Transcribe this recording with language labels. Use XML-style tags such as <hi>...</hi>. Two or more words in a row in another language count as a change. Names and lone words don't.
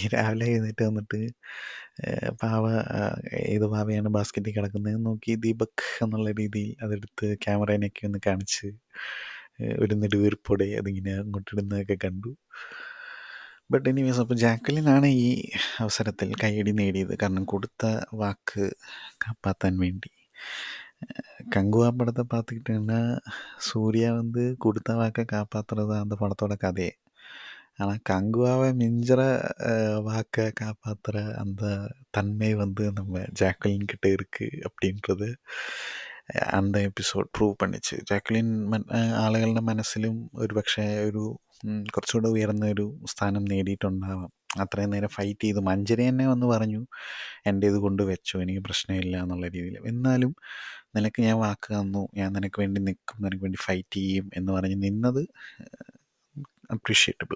<ml>രാവിലെ എഴുന്നേറ്റ് വന്നിട്ട് പാവ ഏത് പാവയാണ് ബാസ്ക്കറ്റിൽ കിടക്കുന്നതെന്ന് നോക്കി ദീപക് എന്നുള്ള രീതിയിൽ അതെടുത്ത് ക്യാമറേനെയൊക്കെ ഒന്ന് കാണിച്ച് ഒരു നെടുവീർപ്പോടെ അതിങ്ങനെ അങ്ങോട്ടിടുന്നതൊക്കെ കണ്ടു.</ml> <en>but anyways</en> <ml>അപ്പോൾ ജാക്വലിനാണ് ഈ അവസരത്തിൽ കയ്യടി നേടിയത്. കാരണം കൊടുത്ത വാക്ക് കാപ്പാത്താൻ വേണ്ടി.</ml> <ta>கங்குவா படத்த பார்த்துக்கிட்டீங்கன்னா, சூர்யா வந்து குடுத்த வாக்க காப்பாத்துறது தான் அந்த படத்தோட கதையே. ஆனா, கங்குவாவ மிஞ்சுற வாக்க காப்பாத்துற அந்த தன்மை வந்து நம்ம ஜாக்குலின் கிட்ட இருக்கு அப்படின்றது அந்த</ta> <en>episode prove</en> <ta>பண்ணிச்சு.</ta> <ml>ജാക്വലിൻ ആളുകളുടെ മനസ്സിലും ഒരുപക്ഷെ ഒരു കുറച്ചുകൂടെ ഉയർന്ന ഒരു സ്ഥാനം നേടിയിട്ടുണ്ടാവാം. അത്രയും നേരം ഫൈറ്റ് ചെയ്തു. മഞ്ജരി തന്നെ വന്ന് പറഞ്ഞു, എൻ്റെ ഇത് കൊണ്ട് വെച്ചോ, എനിക്ക് പ്രശ്നമില്ല എന്നുള്ള രീതിയിൽ. എന്നാലും നിനക്ക് ഞാൻ വാക്ക് തന്നു, ഞാൻ നിനക്ക് വേണ്ടി നിൽക്കും, നിനക്ക് വേണ്ടി ഫൈറ്റ് ചെയ്യും എന്ന് പറഞ്ഞ് നിന്നത് അപ്രീഷിയേറ്റബിൾ.</ml>